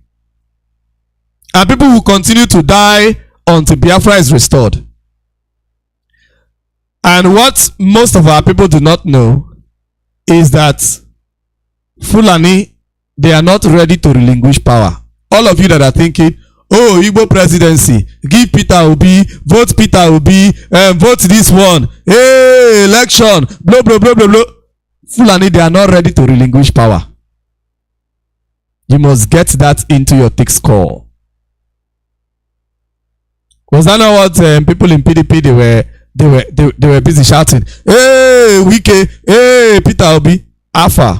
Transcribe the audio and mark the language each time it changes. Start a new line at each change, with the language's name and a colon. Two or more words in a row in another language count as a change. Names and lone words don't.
English: And people will continue to die until Biafra is restored. And what most of our people do not know is that Fulani, they are not ready to relinquish power. All of you that are thinking, oh, Igbo presidency, give Peter Obi, vote Peter Obi, vote this one, hey, election, blah, blah, blah, blah, blah. Fulani, they are not ready to relinquish power. You must get that into your thick skull. Was that not what people in PDP, they were busy shouting, hey, Wike, hey, Peter Obi, Alpha.